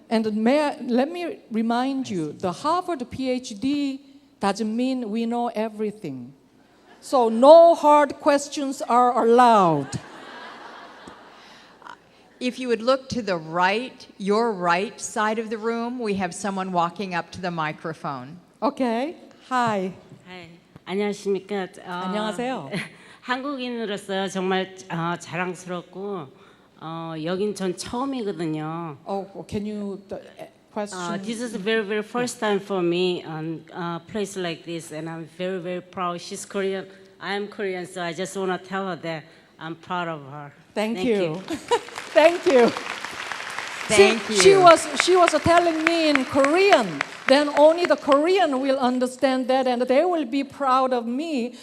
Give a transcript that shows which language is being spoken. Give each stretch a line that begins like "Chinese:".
English: And let me remind you, the Harvard PhD doesn't mean we know everything. So no hard questions are allowed. If you would look to the right, your right side of the room, we have someone walking up to the microphone. Okay. Hi.
Korean: 네, 안녕하십니까. 안녕하세요. 한국인으로서 정말 자랑스럽고 여긴 전 처음이거든요.
English: Oh, can you question? This is the very, very first time for me on a place like this, and I'm very, very proud. She's Korean. I'm Korean, so I just want to tell her that I'm proud of her. Thank you. Thank you. Thank you. She was telling me in Korean. Then only the Korean will understand that, and they will be proud of me.